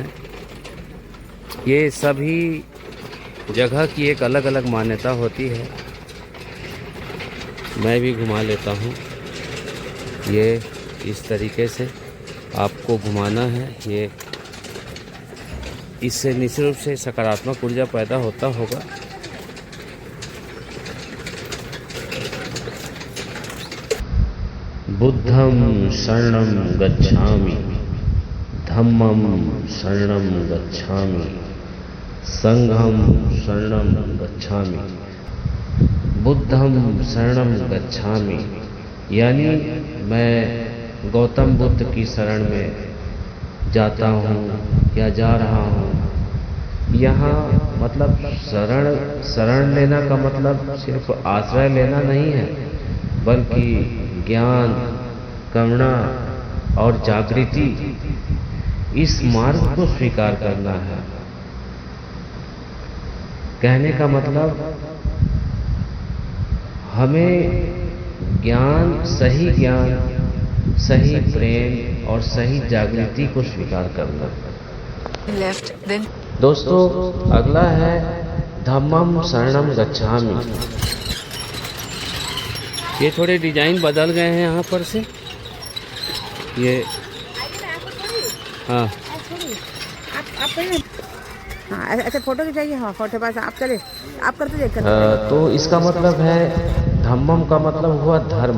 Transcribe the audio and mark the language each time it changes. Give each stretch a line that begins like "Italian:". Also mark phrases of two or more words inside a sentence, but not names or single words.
Hindi: ये सभी जगह की एक अलग अलग मान्यता होती है। मैं भी घुमा लेता हूँ। ये इस तरीके से आपको घुमाना है। ये इससे निश्चित रूप से सकारात्मक ऊर्जा पैदा होता होगा।
Pali: बुद्धं शरणं गच्छामि, धम्मं शरणं गच्छामि, संघं शरणं गच्छामि। बुद्धं शरणं गच्छामि
Hindi: यानी मैं गौतम बुद्ध की शरण में जाता हूँ या जा रहा हूँ। यहाँ मतलब शरण लेना का मतलब सिर्फ आश्रय लेना नहीं है, बल्कि ज्ञान, करुणा और जागृति, इस मार्ग को स्वीकार करना है। कहने का मतलब हमें ज्ञान, सही प्रेम और सही जागृति को स्वीकार करना। दोस्तों, अगला है
Pali: धम्मं शरणं गच्छामि।
Hindi: ये थोड़े डिजाइन बदल गए हैं यहाँ पर से। ये हाँ हाँ, ऐसे फोटो खिंचाइए। हाँ, फोटो पास आप चले, आप करते देख। तो इसका मतलब है, धम्मम का मतलब हुआ धर्म।